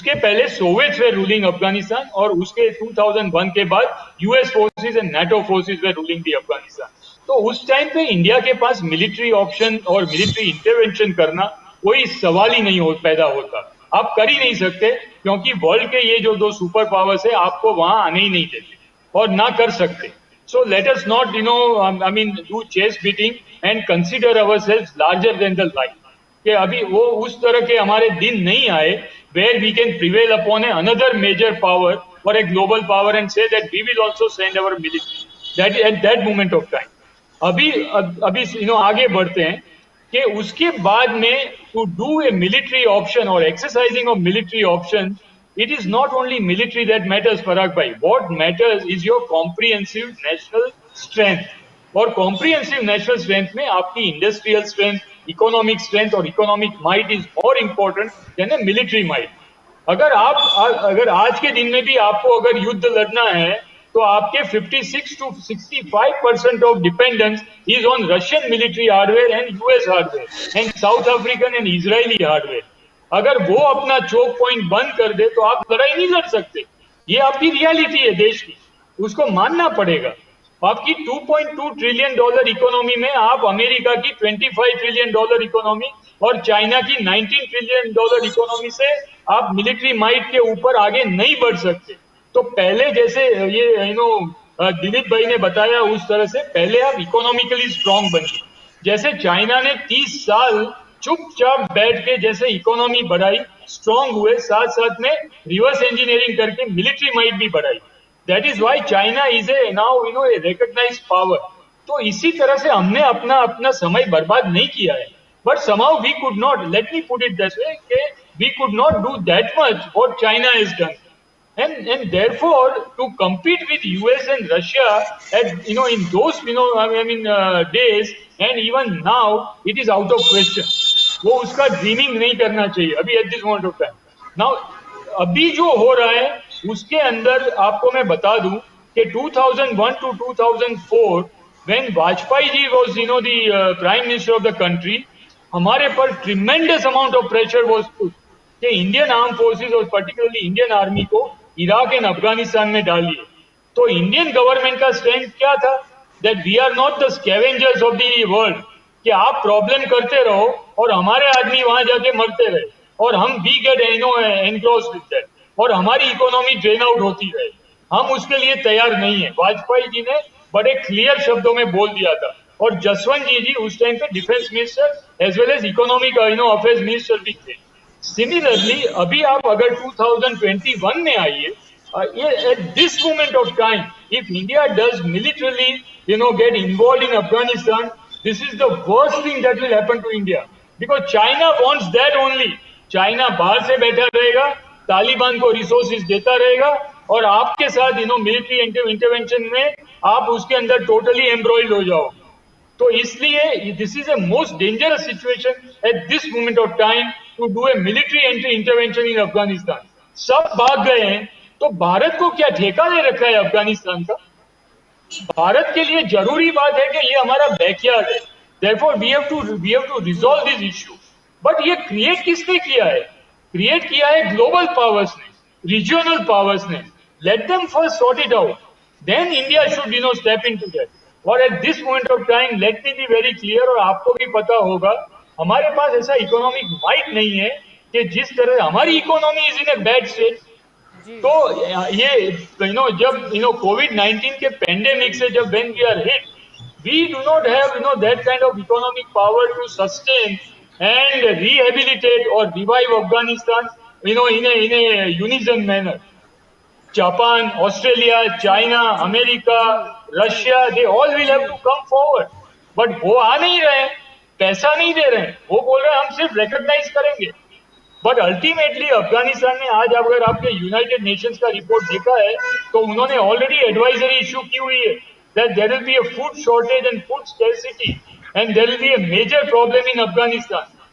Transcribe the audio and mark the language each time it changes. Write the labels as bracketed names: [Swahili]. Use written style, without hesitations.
[Hindi] उसके पहले [English] Soviets they ruling Afghanistan, [Hindi] और उसके 2001 के बाद [English] US forces and NATO forces they ruling the Afghanistan. [Hindi] तो उस टाइम पे इंडिया के पास मिलिट्री ऑप्शन और मिलिट्री इंटरवेंशन करना कोई सवाल ही नहीं पैदा होता। आप कर ही नहीं सकते, क्योंकि वर्ल्ड के ये जो दो सुपर पावर्स है आपको वहां आने ही नहीं देते और ना कर सकते। [English] So let us not, do chest beating and consider ourselves larger than the life. [Hindi] कि अभी वो उस तरह के हमारे दिन नहीं आए [English] where we can prevail upon another major power or a global power and say that we will also send our military. That at that moment of time. [Hindi] अभी आगे बढ़ते हैं कि उसके बाद में [English] to do a military option or exercising of military option it is not only military that matters, Parag bhai. What matters is your comprehensive national strength. और comprehensive national strength में आपकी industrial strength, economic strength और economic might is more important than a military might. [Hindi] अगर आज के दिन में भी आपको अगर युद्ध लड़ना है तो आपके [English] 56 to 65% of dependence is on Russian military hardware and US hardware and South African and Israeli hardware. [Hindi] अगर वो अपना चोक पॉइंट बंद कर दे तो आप लड़ाई नहीं लड़ सकते. ये आपकी रियलिटी है देश की, उसको मानना पड़ेगा. आपकी $2.2 ट्रिलियन इकोनॉमी में आप अमेरिका की $25 ट्रिलियन इकोनॉमी और चाइना की $19 ट्रिलियन इकोनॉमी से आप मिलिट्री माइट के ऊपर आगे नहीं बढ़ सकते. तो पहले जैसे ये दिलीप भाई ने बताया उस तरह से पहले आप इकोनॉमिकली स्ट्रांग बनिए. जैसे चाइना ने 30 साल चुपचाप बैठ के जैसे इकोनॉमी बढ़ाई, स्ट्रांग हुए, साथ साथ में रिवर्स इंजीनियरिंग करके मिलिट्री माइट भी बढ़ाई. [English] That is why China is a now a recognised power. [Hindi] तो इसी तरह से हमने अपना समय बर्बाद नहीं किया है. [English] But somehow we could not, let me put it this way, we could not do that much what China has done. And therefore, to compete with US and Russia at in those days and even now, it is out of question. [Hindi] वो उसका dreaming नहीं करना चाहिए अभी at this moment of time. Now अभी जो हो रहा है उसके अंदर आपको मैं बता दूं कि 2001 to 2004 [English] when Vajpayee ji was the prime minister of the country, [Hindi] हमारे पर tremendous amount of pressure was put कि इंडियन आर्म फोर्सेस और पर्टिकुलरली इंडियन आर्मी को इराक एंड अफगानिस्तान में डालिए. तो इंडियन गवर्नमेंट का स्टैंड क्या था? [English] that we are not the scavengers of the world, [Hindi] कि आप प्रॉब्लम करते रहो और हमारे आदमी वहां जाके मरते रहे और हम we get encroach with that और हमारी इकोनॉमी ड्रेन आउट होती रहे. हम उसके लिए तैयार नहीं है. वाजपेयी जी ने बड़े क्लियर शब्दों में बोल दिया था. और जसवंत जी उस टाइम पे defence minister as well as economic affairs minister भी थे. [English] similarly [Hindi] अभी आप अगर 2021 में आइए, [English] at this moment of time, if India does militarily, get involved in Afghanistan, this is the worst thing that will happen to India. Because China wants that only. [Hindi] China बाहर से बैठा रहेगा, तालिबान को रिसोर्सेज देता रहेगा और आपके साथ मिलिट्री इंटरवेंशन में आप उसके अंदर टोटली एम्ब्रॉयड हो जाओ. तो इसलिए [English] This is a most dangerous situation at this moment of time to do a military intervention in Afghanistan. [Hindi] सब भाग गए हैं तो भारत को क्या ठेका दे रखा है अफगानिस्तान का? भारत के लिए जरूरी बात है कि ये हमारा बैकयार्ड है. [English] Therefore, we have to resolve this issue. [Hindi] But ये क्रिएट किसने किया है? क्रिएट किया है ग्लोबल पावर्स ने, रीजनल पावर्स ने. [English] Let them first sort it out. Then India should step into that. [Hindi] और [English] at this moment of time, let me be very clear, [Hindi] और आपको भी पता होगा हमारे पास ऐसा इकोनॉमिक माइट नहीं है कि जिस तरह हमारी economy is in a bad state. तो ये जब कोविड-19 के पेंडेमिक से [English] जब when we are hit, we do not have that kind of economic power to sustain and rehabilitate or revive Afghanistan in a unison manner. Japan, Australia, China, America, Russia, they all will have to come forward. [Hindi] But वो आ नहीं रहे, पैसा नहीं दे रहे, वो बोल रहे हैं हम सिर्फ रिकॉग्नाइज करेंगे. बट अल्टीमेटली अफगानिस्तान में आज अगर आपने यूनाइटेड नेशंस का रिपोर्ट देखा है तो उन्होंने ऑलरेडी एडवाइजरी इशू की हुई है [English] that there will be a food shortage and food scarcity and there will be a major problem in Afghanistan.